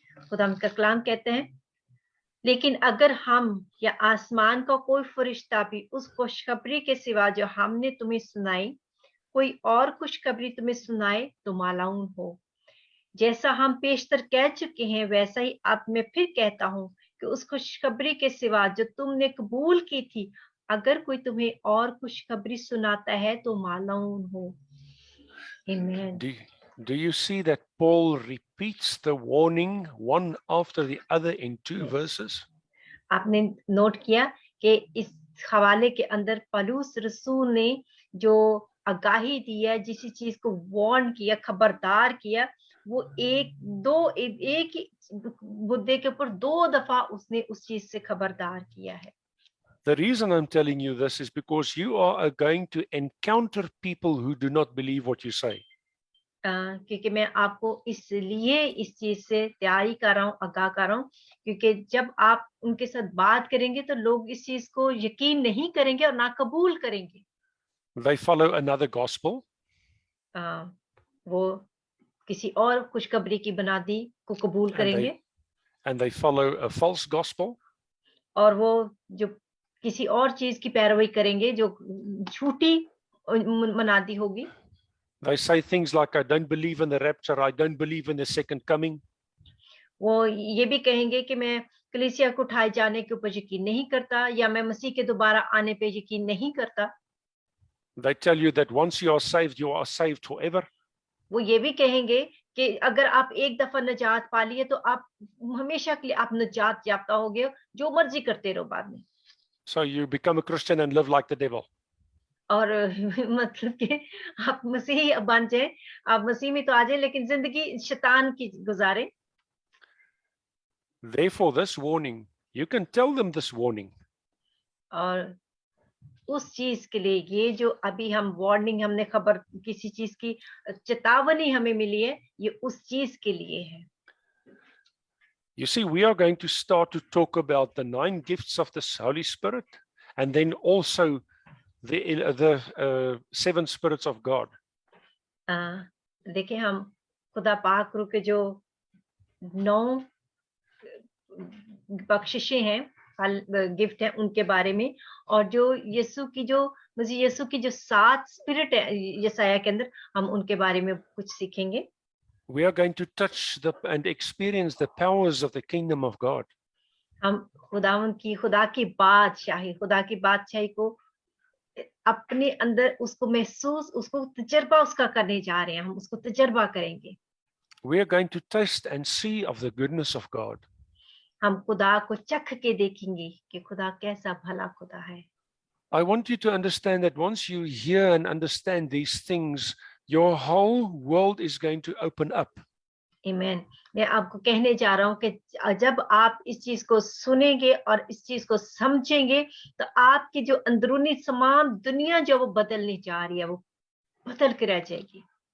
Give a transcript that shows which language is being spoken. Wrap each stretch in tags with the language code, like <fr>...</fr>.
<hi>खुदा का कलाम कहते हैं, लेकिन अगर हम या आसमान का कोई फरिश्ता भी उस खुशखबरी के सिवा जो हमने तुम्हें सुनाई, कोई और खुशखबरी तुम्हें सुनाए तो मालाऊन हो। जैसा हम पेशतर कह चुके हैं, वैसा ही अब मैं फिर कहता हूं कि उस खुशखबरी के सिवा जो तुमने कबूल की थी, अगर कोई तुम्हें और खुशखबरी सुनाता है तो मालाऊन हो। आमीन।</hi> <en>Do you see that Paul repeats the warning one after the other in 2 verses?</en> <hi>आपने नोट किया कि इस हवाले के अंदर पौलुस रसूल ने जो आगाही दी है, जिस चीज को वार्न किया, खबरदार किया, वो एक ही मुद्दे के ऊपर 2 दफा उसने उस चीज से खबरदार किया है।</hi> <en>The reason I'm telling you this is because you are going to encounter people who do not believe what you say.</en> <hi>क्योंकि मैं आपको इसलिए इस चीज से तैयारी कर रहा हूँ, आगाह कर रहा हूँ, क्योंकि जब आप उनके साथ बात करेंगे तो लोग इस चीज को यकीन नहीं करेंगे और ना कबूल करेंगे।</hi> <en>They follow another gospel.</en> <hi>वो किसी और खुशखबरी की बुनियादी को कबूल करेंगे,</hi> <en>and they follow a false gospel.</en> <hi>और वो जो किसी और चीज की पैरवी करेंगे जो झूठी मनादी होगी।</hi> <en>They say things like, I don't believe in the rapture, I don't believe in the second coming.</en> <hi>वो ये भी कहेंगे कि मैं कलीसिया को उठाए जाने के ऊपर यकीन नहीं करता, या मैं मसीह के दोबारा आने पे यकीन नहीं करता।</hi> <en>They tell you that once you are saved forever.</en> <hi>वो ये भी कहेंगे कि अगर आप एक दफा नजात पा लिए तो आप हमेशा के लिए आप नजात याफ्ता हो गए, जो मर्जी करते रहो बाद में।</hi> <en>So you become a Christian and live like the devil.</en> <hi>और मतलब कि आप मसीही बन जाए, आप मसीह में तो आ जाए लेकिन जिंदगी शैतान की गुजारे।</hi> <en>Therefore, this warning, you can tell them this warning.</en> <hi>और उस चीज के लिए ये जो अभी हम वार्निंग, हमने खबर किसी चीज की चेतावनी हमें मिली है, ये उस चीज के लिए है।</hi> <en>You see, we are going to start to talk about the 9 gifts of the Holy Spirit, and then also the 7 spirits of God.</en> <hi>देखिए, हम खुदा पाक रूह के जो 9 बख्शिशें हैं, गिफ्ट हैं, उनके बारे में, और जो यीशु की जो मसीह यीशु की जो 7 स्पिरिट है यशायाह के अंदर, हम उनके बारे में कुछ सीखेंगे।</hi> <en>We are going to touch and experience the powers of the kingdom of God.</en> <hi>हम खुदा की बादशाही को अपने अंदर उसको महसूस, उसको तजर्बा उसका करने जा रहे हैं, हम उसको तजर्बा करेंगे।</hi> <en>We are going to taste and see of the goodness of God.</en> <hi>हम खुदा को चख के देखेंगे कि खुदा कैसा भला खुदा है।</hi> <en>I want you to understand that once you hear and understand these things, your whole world is going to open up.</en> <hi>आमीन। मैं आपको कहने जा रहा हूँ कि जब आप इस चीज को सुनेंगे और इस चीज को समझेंगे, तो आपकी जो अंदरूनी तमाम दुनिया जो वो बदलने जा रही है, वो बदल के रह जाएगी।</hi>